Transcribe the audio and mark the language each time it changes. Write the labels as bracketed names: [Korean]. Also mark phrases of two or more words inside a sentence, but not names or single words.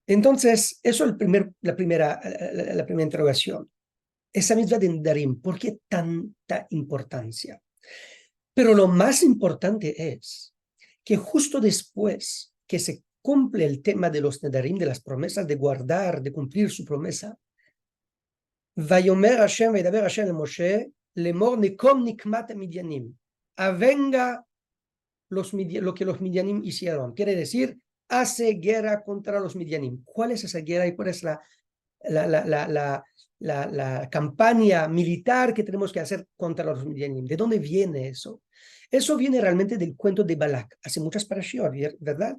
[Spanish] Entonces, eso es la primera interrogación. Esa misma de Nedarim, ¿por qué tanta importancia? Pero lo más importante es que justo después que se cumple el tema de los Nedarim, de las promesas, de guardar, de cumplir su promesa, [Hebrew] ויאמר השם, וידבר השם אל משה, לאמר נקום נקמת מדינים. [Spanish] Avenga lo que los Midyanim hicieron. Quiere decir, hace guerra contra los Midyanim. ¿Cuál es esa guerra y cuál es la campaña militar que tenemos que hacer contra los Midyanim? ¿De dónde viene eso? Eso viene realmente del cuento de Balak. Hace muchas parashot, ¿verdad?